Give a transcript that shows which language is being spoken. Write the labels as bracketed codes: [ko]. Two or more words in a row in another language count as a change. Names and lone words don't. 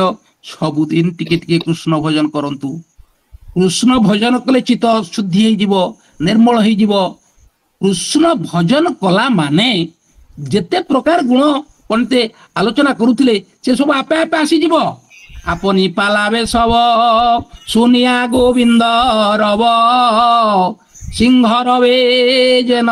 [or] ସବୁଦିନ ଟିକେ ଟିକେ କୃଷ୍ଣ ଭଜନ କରନ୍ତୁ। କୃଷ୍ଣ ଭଜନ କଲେ ଚିତ୍ତ ଶୁଦ୍ଧି ହେଇଯିବ, ନିର୍ମଳ ହେଇଯିବ। କୃଷ୍ଣ ଭଜନ କଲା ମାନେ ଯେତେ ପ୍ରକାର ଗୁଣ ପଣ୍ଡିତେ ଆଲୋଚନା କରୁଥିଲେ ସେ ସବୁ ଆପେ ଆପେ ଆସିଯିବ। [bn] আপনি পালাবে সব শুনিয়া গোবিন্দ রব, সিংহ রবে যেন